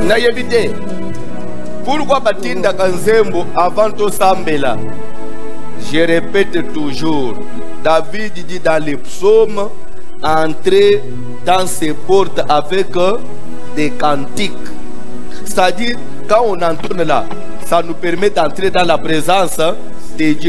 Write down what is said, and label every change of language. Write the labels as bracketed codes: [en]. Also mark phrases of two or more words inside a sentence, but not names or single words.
[ln] Na yebite. Pourquoi batinda kanzembo avant to sambela? [fr] Je répète toujours. David dit dans les psaumes, entrer dans ces portes avec des cantiques. C'est-à-dire, quand on entonne là, ça nous permet d'entrer dans la présence de Dieu.